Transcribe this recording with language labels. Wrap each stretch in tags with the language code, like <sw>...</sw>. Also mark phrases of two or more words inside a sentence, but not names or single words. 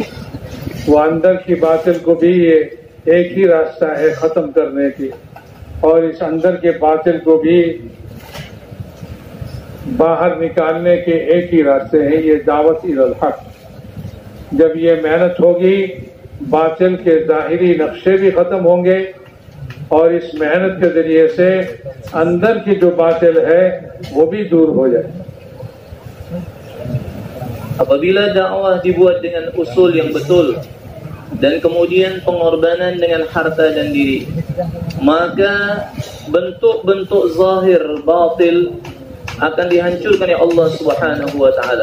<hi>वो अंदर की बातिल को भी ये एक ही रास्ता है खत्म करने की, और इस अंदर के बातिल को भी बाहर निकालने के एक ही रास्ते हैं, ये दावत</hi> <ar>إلى الحق.</ar> <hi>जब ये मेहनत होगी, बातिल के जाहिरी नक्शे भी खत्म होंगे और इस मेहनत के जरिए से अंदर की जो बातिल है वो भी दूर हो जाए।</hi> <id>Apabila dakwah dibuat dengan usul yang betul dan kemudian pengorbanan dengan harta dan diri, maka bentuk-bentuk zahir batil akan dihancurkan oleh Allah</id> <ar>سبحانه و تعالى.</ar>